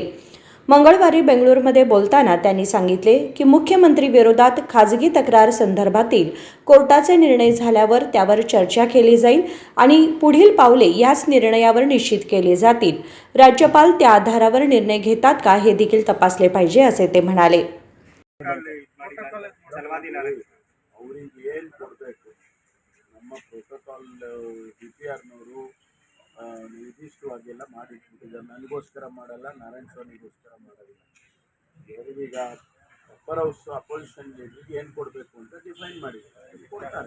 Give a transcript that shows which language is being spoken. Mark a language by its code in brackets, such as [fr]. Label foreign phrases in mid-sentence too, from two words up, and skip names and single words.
[mr] मंगळवारी बेंगळुरूमध्ये बोलताना त्यांनी सांगितले की मुख्यमंत्री विरोधात खाजगी तक्रार संदर्भातील कोर्टाचे निर्णय झाल्यावर त्यावर चर्चा केली जाईल आणि पुढील पावले याच निर्णयावर निश्चित केली जातील. राज्यपाल त्या आधारावर निर्णय घेतात का हे देखील तपासले पाहिजे असे ते म्हणाले. [kn] ನಿರ್ದಿಷ್ಟವಾಗೆಲ್ಲ ಮಾಡಿಟ್ಬಿಟ್ಟಿದ್ದಾರೆ. ನನಗೋಸ್ಕರ ಮಾಡಲ್ಲ, ನಾರಾಯಣ ಸ್ವಾಮಿಗೋಸ್ಕರ ಮಾಡೋದಿಲ್ಲ. ಅವರಿಗೀಗ [en] upper house opposition leaderಗೆ [kn] ಏನು ಕೊಡಬೇಕು ಅಂತ ಡಿಫೈನ್ ಮಾಡಿದ್ದಾರೆ, ಕೊಡ್ತಾರೆ.